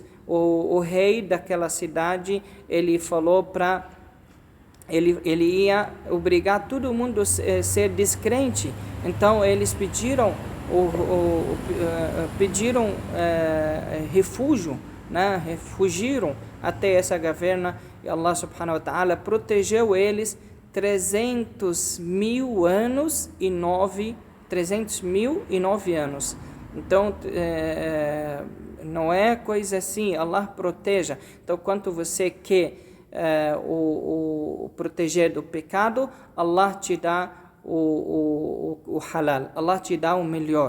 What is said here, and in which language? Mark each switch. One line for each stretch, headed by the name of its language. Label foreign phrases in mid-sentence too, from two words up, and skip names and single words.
Portuguese: O rei daquela cidade, ele falou ele ia obrigar todo mundo a ser descrente. Então eles pediram refúgio, né? Refugiram até essa caverna, e
Arabic: الله سبحانه وتعالى
Portuguese: protegeu eles 309 anos. Então, não é coisa assim, Allah proteja. Então, quanto você quer o proteger do pecado, Allah te dá o halal, Allah te dá o melhor.